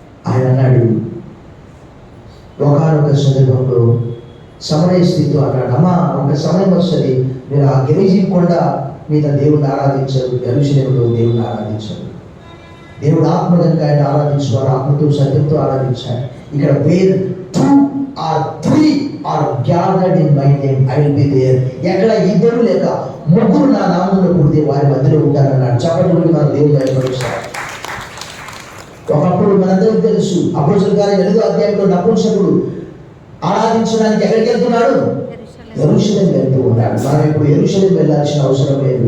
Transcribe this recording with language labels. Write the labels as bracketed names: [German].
[Telugu] ఆయన అన్నాడు ఒకనొక సందర్భంలో సమరయ స్థితితో అన్నాడు, అమ్మా ఒక సమయం వస్తుంది మీరు ఆ గెరిజిం కొండ మీద దేవుణ్ణి ఆరాధించరు, యెరూషలేములో దేవుణ్ణి ఆరాధించరు. దేవుడు ఆత్మ కనుక ఆయన ఆరాధించేవారు ఆత్మతో సత్యంతో ఆరాధించారు. ఇక్కడ [English] Where 2 or 3 are gathered in my name, I will be there. [Telugu] ఎక్కడ 2 లేక 3 నా నామములో కూడితే వారి మధ్యలో ఉంటానన్నాడు. చెప్పండి, మన దేవుడు బయటపరుస్తాడు. ఒకప్పుడు మనందరికీ తెలుసు, అపోస్తలుల కార్యం 8వ అధ్యాయంలో నపుంసకుడు ఆరాధించడానికి ఎక్కడికి వెళ్తున్నాడు? యెరూషలేము వెళ్తూ ఉన్నాడు. మనం ఇప్పుడు యెరూషలేము వెళ్ళాల్సిన అవసరం లేదు.